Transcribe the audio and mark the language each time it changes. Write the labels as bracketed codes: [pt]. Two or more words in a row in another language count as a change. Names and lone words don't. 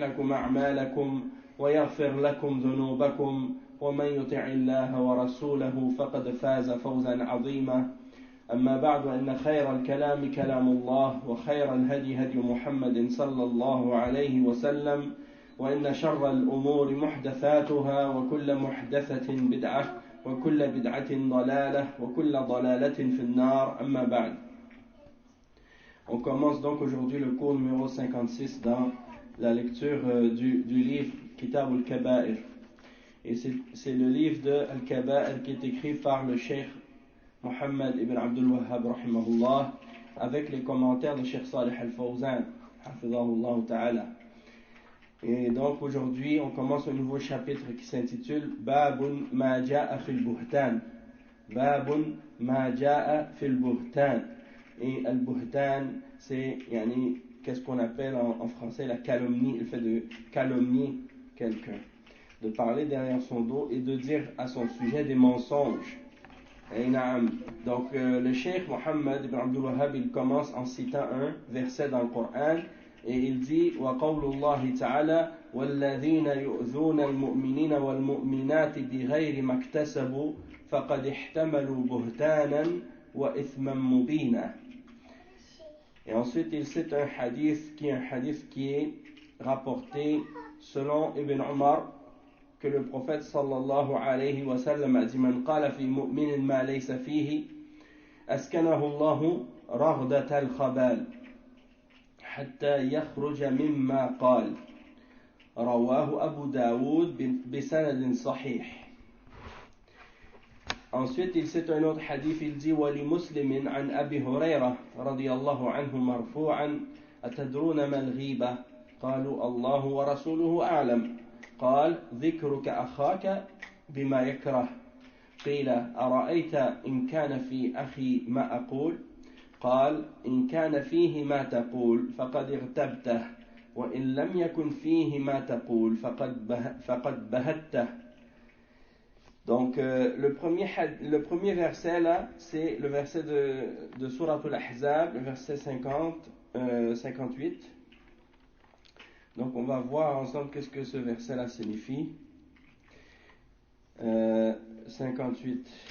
[ar] لكم أعمالكم ويغفر لكم ذنوبكم ومن يطع الله ورسوله فقد فاز فوزا عظيما أما بعد إن خير الكلام كلام الله وخير الهدي هدي محمد صلى الله عليه وسلم وإن شر الأمور محدثاتها وكل محدثة بدعة وكل بدعة ضلالة وكل ضلالة في النار أما بعد. [fr] On commence donc aujourd'hui le cours numéro 56 dans la lecture du livre Kitab al-Kaba'ir. Et c'est le livre de Al-Kaba'ir qui est écrit par le Cheikh Mohammed ibn Abdul Wahhab rahimahullah avec les commentaires de Cheikh Salih al-Fawzan [ar] حفظه الله تعالى. [fr] Et donc aujourd'hui on commence un nouveau chapitre qui s'intitule [ar] باب ما جاء في البهتان. باب ما جاء في البهتان. [fr] Et al-buhtan c'est qu'est-ce qu'on appelle en français la calomnie, le fait de calomnier quelqu'un, de parler derrière son dos et de dire à son sujet des mensonges. Donc le Cheikh Mohammed ibn Abdul Wahhab il commence en citant un verset dans le Coran et il dit [ar] وَقَوْلُ اللَّهِ تَعَالَى وَالَّذِينَ يُؤْذُونَ الْمُؤْمِنِينَ وَالْمُؤْمِنَاتِ بِغَيْرِ مَا اكْتَسَبُوا فَقَدِ احْتَمَلُوا بُهْتَانًا وَإِثْمًا مُبِينًا. [fr] Et ensuite il cite un hadith qui est rapporté selon Ibn Omar que le prophète [ar] صلى الله عليه وسلم [fr] a dit [ar] من قال في مؤمن ما ليس فيه أسكنه الله ردغة الخبال حتى يخرج مما قال رواه أبو داود بإسناد صحيح. [fr] Ensuite il cite un autre hadith, il dit [ar] ولمسلم عن أبي هريرة رضي الله عنه مرفوعا أتدرون ما الغيبة قالوا الله ورسوله أعلم قال ذكرك أخاك بما يكره قيل أرأيت إن كان في أخي ما أقول قال إن كان فيه ما تقول فقد اغتبته وإن لم يكن فيه ما تقول فقد بهته. [fr] Donc le premier verset là c'est le verset de Surat al-Ahzab, le verset 58. Donc on va voir ensemble qu'est-ce que ce verset-là signifie. 58.